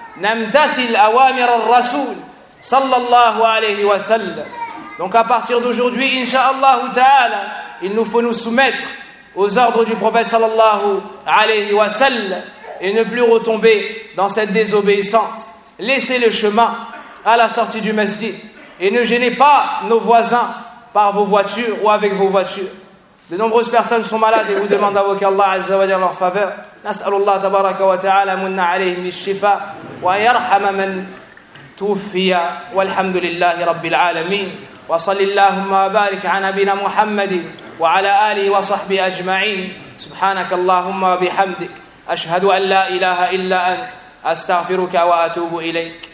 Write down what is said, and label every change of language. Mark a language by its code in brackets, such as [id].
[ar] نمتثل أوامر الرسول صلى الله عليه وسلم. [fr] Donc à partir d'aujourd'hui, [ar] inshallah ta'ala, [fr] il nous faut nous soumettre aux ordres du prophète [ar] sallallahu alayhi wa sallam [fr] et ne plus retomber dans cette désobéissance. Laissez le chemin à la sortie du masjid et ne gênez pas nos voisins par vos voitures ou avec vos voitures. De nombreuses personnes sont malades et vous demandez à vous qu'Allah [ar] azza wa jalla [fr] leur faveur. [ar] نسأل الله تبارك وتعالى من عليهم الشفاء ويرحم من توفي والحمد لله رب العالمين وصل اللهم وبارك على نبينا محمد وعلى آله وصحبه أجمعين سبحانك اللهم وبحمدك أشهد أن لا إله إلا أنت أستغفرك وأتوب إليك